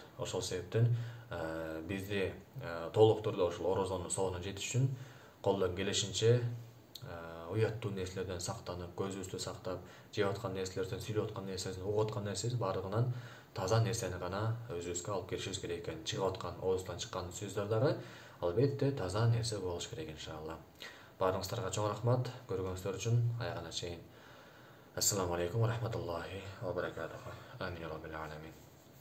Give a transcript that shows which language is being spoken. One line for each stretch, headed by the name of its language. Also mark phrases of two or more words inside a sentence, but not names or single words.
Kyrgyz: Ошол себептен бизди толук түрдө ошол орозонун сообуна жетиш үчүн колдон келишинче уяттуу нерселерден сактанып, көзүбүздү сактап, жеп аткан нерселерден, сүйлөп аткан нерселерден, угуп аткан нерселердин бардыгынан таза нерсени гана өзүбүзгө алып келишибиз керек экен. Чыгып аткан, оозубуздан чыккан сөздөр дагы албетте таза нерсе болуш керек иншалла. Баарыңыздарга чоң рахмат көргөнүңүздөр үчүн. Аягына чейин.
Arabic: السلام عليكم ورحمة الله وبركاته. آمين يا رب العالمين.